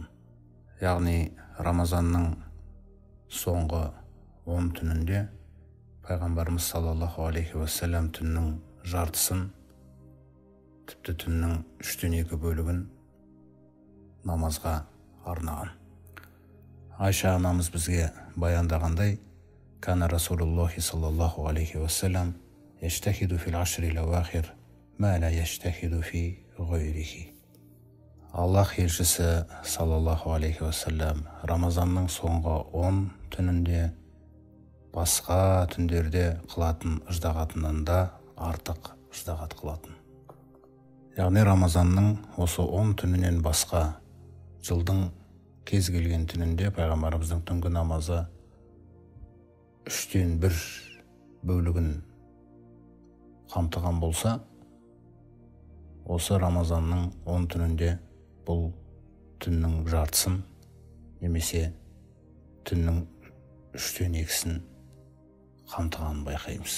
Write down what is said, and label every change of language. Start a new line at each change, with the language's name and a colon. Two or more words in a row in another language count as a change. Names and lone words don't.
Kazakh: Яғни Рамазанның соңғы 10 түнінде пайғамбарымыз
Arabic: صلى الله عليه وسلم
Kazakh: түннің жартысын, тіпті түннің 3/2 бөлігін намазға арнаған. Айша анамыз бізге баяндағандай:
Arabic: «كان رسول الله صلى الله عليه وسلم يجتهد في العشر الأواخر ما لا يجتهد في غيره».
Kazakh: Аллах елшісі
Arabic: صلى الله عليه وسلم
Kazakh: Рамазанның соңғы 10 түнінде басқа түндерде қылатын ыждағатынан да артық ыждағат қылатын. Яғни Рамазанның осы 10 түнінен басқа жылдың кез келген түнінде пайғамбарымыздың түнгі намазы 1/3 бөлігін қамтыған болса, осы Рамазанның 10 түнінде бұл түннің жартысын немесе түннің 3/2 қамтығанын байқаймыз.